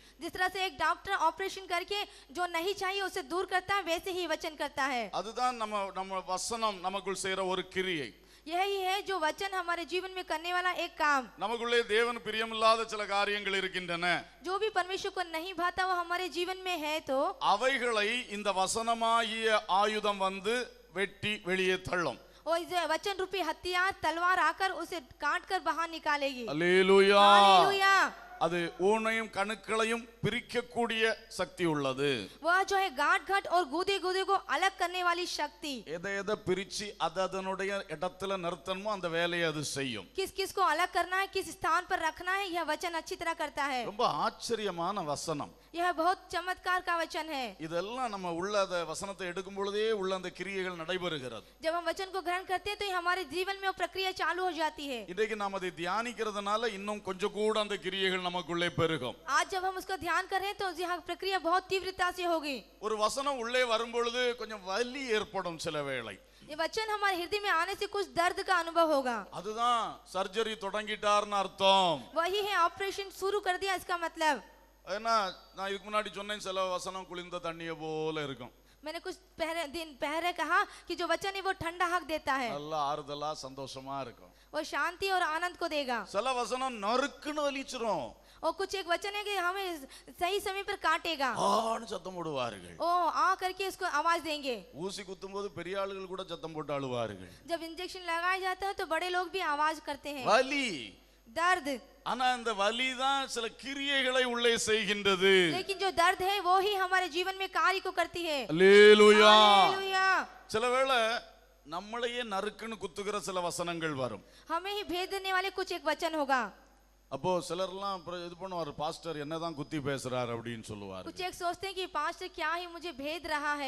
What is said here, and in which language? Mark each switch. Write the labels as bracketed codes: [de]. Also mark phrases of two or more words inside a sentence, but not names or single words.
[hi] जिस तरह से एक डॉक्टर ऑपरेशन करके जो नहीं चाहिए उसे दूर करता है, वैसे ही वचन करता है। [ta] அதுதான் நம்ம வசனம் நமக்குள் செய்யற ஒரு கிரியை. [hi] यही है जो वचन हमारे जीवन में करने वाला एक काम। [ta] நமக்குள்ளே தேவன் பிரியமில்லாத சில காரியங்கள் இருக்கின்றன. [hi] जो भी परमेश्वर को नहीं भाता वो हमारे जीवन में है, तो [ta] அவைகளை இந்த வசனமாகிய ஆயுதம் வந்து வெட்டி வெளியே தள்ளும். [hi] और इस वचन रूपी हथियार तलवार आकर उसे काट कर बाहर निकालेगी। [ta] அல்லேலூயா. [hi] हालेलुया। [ta] அது ஊனையும் கணுக்களையும் பிரிக்கக்கூடிய சக்தி உள்ளது. [hi] वह जो है गांठ गांठ और गूदे गूदे को अलग करने वाली शक्ति। [ta] எதை பிரிச்சு அதனுடைய இடத்துல நிறுத்தணுமோ அந்த வேலையை அது செய்யும். [hi] किस किस को अलग करना है, किस स्थान पर रखना है, यह वचन अच्छी तरह करता है। [ta] ரொம்ப ஆச்சரியமான வசனம். [hi] यह बहुत चमत्कार का वचन है। [ta] இதெல்லாம் நம்ம உள்ள அந்த வசனத்தை எடுக்கும் பொழுதே உள்ள அந்த கிரியைகள் நடைபெறுகிறது. [hi] जब हम वचन को ग्रहण करते हैं तो हमारे जीवन में वो प्रक्रिया चालू हो जाती है। [ta] இன்றைக்கு நாம் அதை தியானிக்கிறதுனால இன்னும் கொஞ்சம் கூட அந்த கிரியைகள் நமக்குள்ளே பெருகும். [hi] आज जब हम उसका ध्यान कर रहे हैं तो यह प्रक्रिया बहुत तीव्रता से होगी। [ta] ஒரு வசனம் உள்ளே வரும் பொழுது கொஞ்சம் வலி ஏற்படும் சில வேளை. [hi] ये वचन हमारे हृदय में आने से कुछ दर्द का अनुभव होगा। [ta] அதுதான் சர்ஜரி தொடங்கிட்டார்னு அர்த்தம். [hi] वही है ऑपरेशन शुरू कर दिया, इसका मतलब। [ta] ஏன்னா நான் இதுக்கு முன்னாடி சொன்னேன் சில வசனம் குளிர்ந்த தண்ணியை போல இருக்கும். [hi] मैंने कुछ दिन पहले कहा कि जो वचन है वो ठंडा हक देता है, [ta] நல்லா ஆறுதலா சந்தோஷமா இருக்கும். [hi] वो शांति और आनंद को देगा। [ta] சில வசனம் நறுக்குன்னு வலிச்சிரும். [hi] और कुछ एक वचन है कि हमें सही समय पर काटेगा। [ta] ஆன்னு சத்தம் போடுவார்கள். [hi] ओ आ करके इसको आवाज देंगे। [ta] ஊசி குத்தும் போது பெரிய ஆளுகள் கூட சத்தம் போட்டு அழுவார்கள். [hi] जब इंजेक्शन लगाया जाता है तो बड़े लोग भी आवाज करते हैं। [ta] வலி, [hi] दर्द, [ta] ஆனா அந்த வலி தான் சில கிரியைகளை உள்ளே செய்கின்றது. [hi] लेकिन जो दर्द है वो ही हमारे जीवन में कार्य को करती है। [ta] அல்லேலூயா. [hi] हालेलुया। [ta] சில வேளை நம்மளையே நறுக்குன்னு குத்துகிற சில வசனங்கள் வரும். [hi] हमें ही भेद देने वाले कुछ एक वचन होगा। [ta] அப்போ சிலர்லாம் அப்புறம் இது பண்ணுவார், பாஸ்டர் என்னதான் குத்தி பேசுறார் அப்படின்னு சொல்லுவார். [hi] कुछ एक सोचते हैं कि पास्टर क्या ही मुझे भेद रहा है।